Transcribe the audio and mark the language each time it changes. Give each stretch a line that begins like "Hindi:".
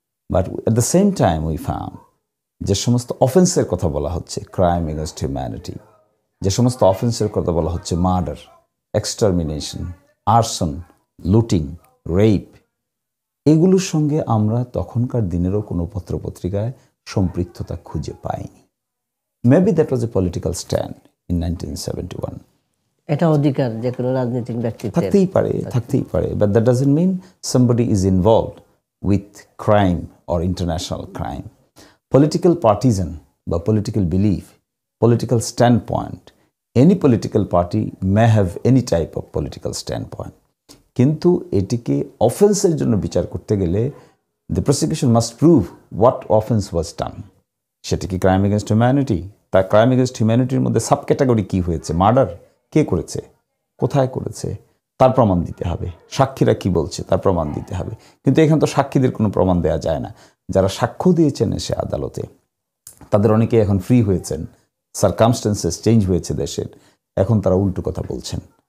English: but at the same time we found
Bangla: যে সমস্ত অফেন্সের কথা বলা হচ্ছে, ক্রাইম এগেনস্ট হিউম্যানিটি, যে সমস্ত অফেন্সের কথা বলা হচ্ছে, মার্ডার, এক্সটারমিনেশন, আর্সন, লুটিং, রেপ, এগুলোর সঙ্গে আমরা তখনকার দিনেরও কোনো পত্রপত্রিকায় সম্পৃক্ততা খুঁজে পাইনি।
English: Maybe that was a political stand in 1971।
Bangla: এটা অধিকার যে কোনো রাজনৈতিক ব্যক্তিত্বের থাকতেই পারে,
English: But that doesn't mean somebody is involved with crime or international crime. Political partisan বা political belief, political standpoint, any political party may have any type of political standpoint,
Bangla: কিন্তু এটিকে অফেন্সের জন্য বিচার করতে গেলে
English: the prosecution must prove what offense was done.
Bangla: সেটা কি crime against humanity? তার ক্রাইম এগেনস্ট হিউম্যানিটির মধ্যে সাব ক্যাটাগরি কী হয়েছে? মার্ডার কে করেছে, কোথায় করেছে, তার প্রমাণ দিতে হবে। সাক্ষীরা কি বলছে তার প্রমাণ দিতে হবে। কিন্তু এখানে তো সাক্ষীদের কোনো প্রমাণ দেওয়া যায় না। যারা সাক্ষ্য দিয়েছেন এসে আদালতে, তাদের অনেকে এখন ফ্রি হয়েছেন, সারকামস্টেন্সেস চেঞ্জ হয়েছে দেশের, এখন তারা উল্টো কথা বলছেন।